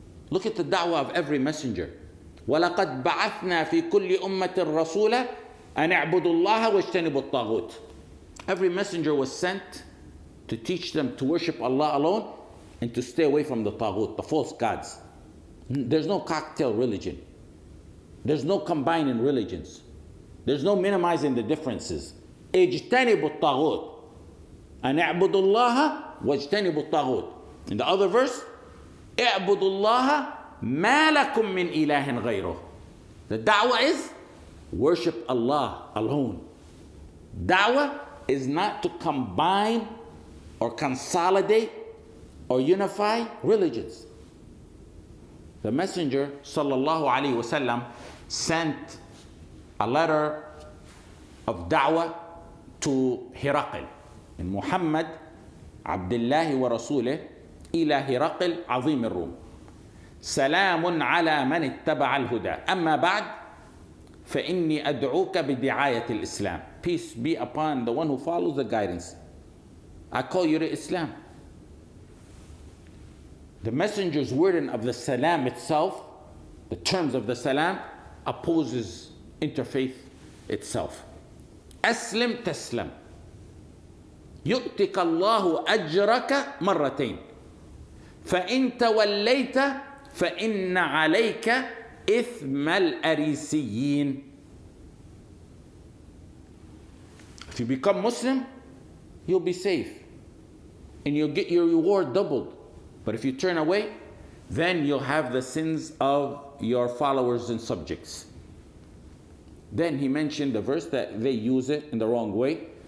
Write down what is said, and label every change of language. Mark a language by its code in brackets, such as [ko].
[en] Look at the da'wah of every messenger. [ar] وَلَقَدْ بَعَثْنَا فِي كُلِّ أُمَّةٍ رَسُولًا أَنِ اعْبُدُوا اللَّهَ وَاجْتَنِبُوا الطَّاغُوتِ. [en] Every messenger was sent to teach them to worship Allah alone and to stay away from the taghut, the false gods. There's no cocktail religion. There's no combining religions. There's no minimizing the differences. [ar] اجتنبوا الطاغوت أن اعبدوا الله واجتنبوا الطاغوت. [en] In the other verse, [ar] اعبدوا الله ما لكم من إله غيره. [en] The da'wah is worship Allah alone. Da'wah is not to combine or consolidate or unify religions. The Messenger sallallahu alaihi wasallam sent a letter of da'wah to Hiraqil. [ar] And Muhammad Abdullah wa Rasulih ila Hiraqil azim al-Rum. سلام على من اتبع الهدى أما بعد فإني أدعوك بدعاية الإسلام. [en] Peace be upon the one who follows the guidance. I call you to Islam. The messenger's wording of the salam itself, the terms of the salam, opposes interfaith itself. [ar] أسلم تسلم يؤتك الله أجرك مرتين فإن توليت فإن عليك إثم الأريسيين. [en] If you become Muslim, you'll be safe and you'll get your reward doubled. But if you turn away, then you'll have the sins of your followers and subjects. Then he mentioned the verse that they use it in the wrong way.